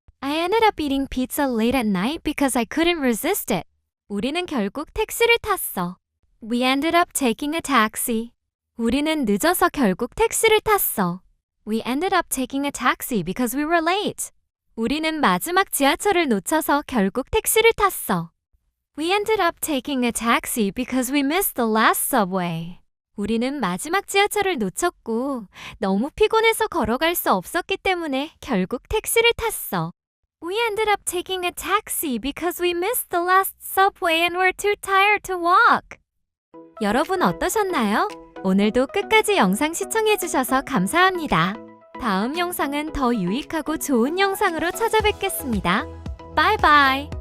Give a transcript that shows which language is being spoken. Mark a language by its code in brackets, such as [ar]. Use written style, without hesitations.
[en] I ended up eating pizza late at night because I couldn't resist it. [ko] 우리는 결국 택시를 탔어. [en] We ended up taking a taxi. [ko] 우리는 늦어서 결국 택시를 탔어. [en] We ended up taking a taxi because we were late. [ko] 우리는 마지막 지하철을 놓쳐서 결국 택시를 탔어. [en] We ended up taking a taxi because we missed the last subway. [ko] 우리는 마지막 지하철을 놓쳤고 너무 피곤해서 걸어갈 수 없었기 때문에 결국 택시를 탔어. [en] We ended up taking a taxi because we missed the last subway and were too tired to walk. [ko] 여러분 어떠셨나요? 오늘도 끝까지 영상 시청해주셔서 감사합니다. 다음 영상은 더 유익하고 좋은 영상으로 찾아뵙겠습니다. 바이바이.